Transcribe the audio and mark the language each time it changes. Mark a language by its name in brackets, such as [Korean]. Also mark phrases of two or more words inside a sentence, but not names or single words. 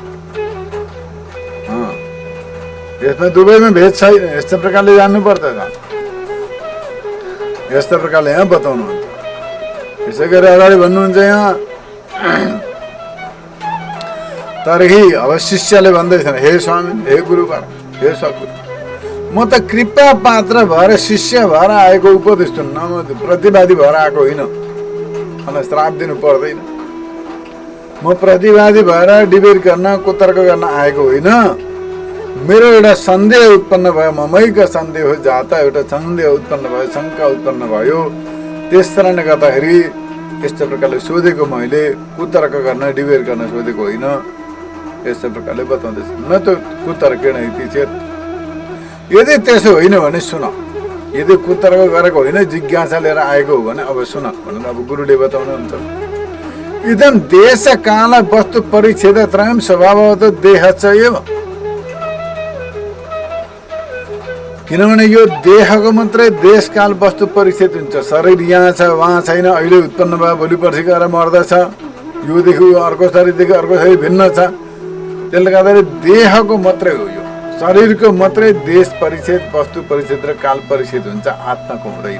[Nepali] यसमा दुवैमा भेद छैन, यस्तो प्रकारले जान्नुपर्दछ। यस्तो प्रकारले यहाँ बताउनुहुन्छ। यसै गरी अगाडि भन्नुहुन्छ यहाँ, तरही अब शिष्यले भन्दैछन्, हे स्वामी, हे गुरुवर, हे सद्गुरु, म त कृपा पात्र भएर शिष्य भएर आएको उपदेश सुन्न, म प्रतिवादी भएर आएको होइन, मलाई श्राप दिनु पर्दैन। म प्रतिवादी भएर डिबेट गर्न, कुतर्क गर्न आएको होइन। मेरो एउटा सन्देह उत्पन्न भयो, ममैका सन्देह हो जाता, एउटा सन्देह उत्पन्न भयो, शङ्का उत्पन्न भयो। त्यस कारणले गर्दाखेरि यस्तो प्रकारले सोधेको, मैले कुतर्क गर्न, डिबेट गर्न सोधेको होइन। यस्तो प्रकारले बताउँदैछ। न त [Sanskrit] कुतर्केण इति चेत, [Nepali] यदि त्यसो होइन भने सुन, यदि कुतर्क गरेको होइन, जिज्ञासा लिएर आएको हो भने अब सुन भनेर अब गुरुले बताउनुहुन्छ। [Sanskrit] इदं देश काल वस्तु परिच्छेद त्रयं स्वभावतः देह च एव। [Nepali] किनभने यो देहको मात्रै देश काल वस्तु परिच्छेद हुन्छ। शरीर यहाँ छ, वहाँ छैन, अहिले उत्पन्न भयो, भोलि पर्सि गएर मर्दछ, योदेखि अर्को शरीरदेखि अर्को शरीर भिन्न छ। त्यसले गर्दाखेरि देहको मात्रै हो, यो शरीरको मात्रै देश परिच्छेद, वस्तु परिच्छेद र काल परिच्छेद हुन्छ, आत्माको हुँदैन।